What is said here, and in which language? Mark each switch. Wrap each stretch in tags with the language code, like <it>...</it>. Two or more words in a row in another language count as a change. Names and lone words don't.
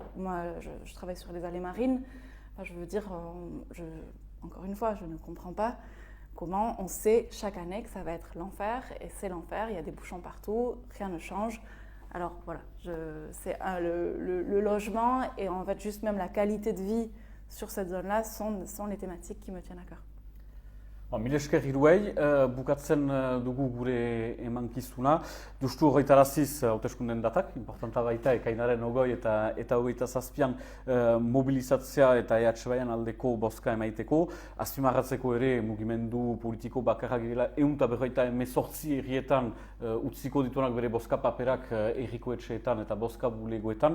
<fr>Moi, je travaille sur les allées marines. Enfin, je veux dire, encore une fois, je ne comprends pas comment on sait chaque année que ça va être l'enfer. Et c'est l'enfer, il y a des bouchons partout, rien ne change. Alors voilà, c'est le logement et en fait juste même la qualité de vie sur cette zone-là sont les thématiques qui me tiennent à cœur.</fr> <eu>Mil esker hiruei, bukatzen dugu gure emankizuna. Justu horretaraziz hauteskunden datak, importanta baita, ekainaren 20 eta 27an mobilizatzea eta Ehatxebaian aldeko bozka emaiteko. Azpimarratzeko ere mugimendu politiko bakarrak direla 148 herrietan utziko dituenak bere bozka paperak herriko etxeetan eta bozka bulegoetan.</eu>